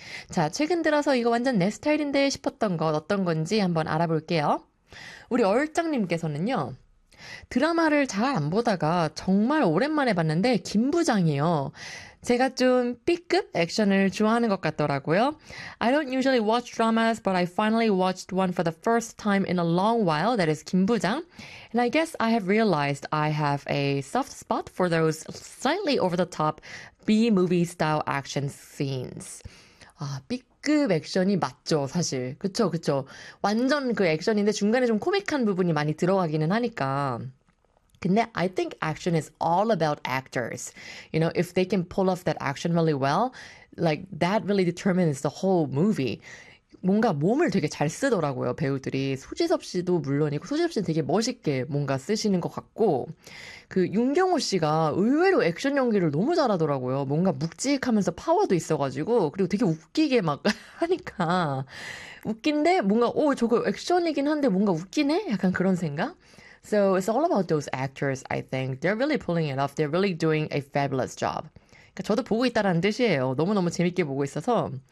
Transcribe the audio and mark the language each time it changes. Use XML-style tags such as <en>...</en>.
<ko>자, 최근 들어서 이거 완전 내 스타일인데 싶었던 것, 어떤 건지 한번 알아볼게요. 우리 얼짱님께서는요, 드라마를 잘안 보다가 정말 오랜만에 봤는데, 김부장이에요. 제가 좀 B급 액션을 좋아하는 것 같더라고요.</ko> <en>I don't usually watch dramas, but I finally watched one for the first time in a long while. That is 김부장. And I guess I have realized I have a soft spot for those slightly over the top B-movie style action scenes.</en> <ko>아, B급. 그 액션이 맞죠, 사실. 그쵸, 그쵸. 완전 그 액션인데 중간에 좀 코믹한 부분이 많이 들어가기는 하니까.</ko> <en>근데 I think action is all about actors. You know, if they can pull off that action really well, like that really determines the whole movie.</en> <ko>뭔가 몸을 되게 잘 쓰더라고요, 배우들이. 소지섭 씨도 물론이고, 소지섭 씨는 되게 멋있게 뭔가 쓰시는 것 같고, 그 윤경호 씨가 의외로 액션 연기를 너무 잘하더라고요. 뭔가 묵직하면서 파워도 있어가지고, 그리고 되게 웃기게 막 하니까, 웃긴데? 뭔가, 오, 저거 액션이긴 한데 뭔가 웃기네? 약간 그런 생각?</ko> <en>So it's all about those actors, I think. They're really pulling it off. They're really doing a fabulous job.</en> <ko>저도 보고 있다라는 뜻이에요. 너무너무 재밌게 보고 있어서.</ko>